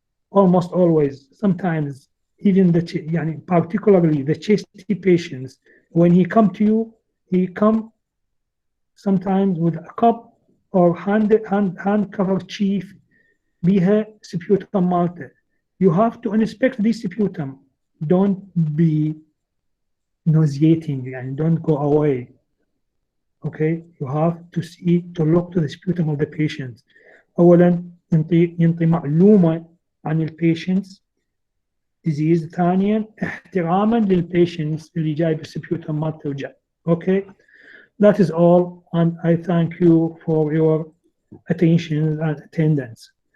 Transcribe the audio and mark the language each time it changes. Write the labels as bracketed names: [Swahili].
[English] Almost always, sometimes even particularly the chesty patients, when he come to you, he come sometimes with a cup or hand covered chief بها sputum مالته. You have to inspect the sputum. Don't be nauseating and don't go away. Okay, you have to look to the sputum of the patient. [Arabic] أولا ينطي معلومة عن البيشنتس disease، ثانيا احتراما للبيشنتس اللي جاي بالسبيوتم مالته وجاي. [English] Okay, that is all, and I thank you for your attention and attendance.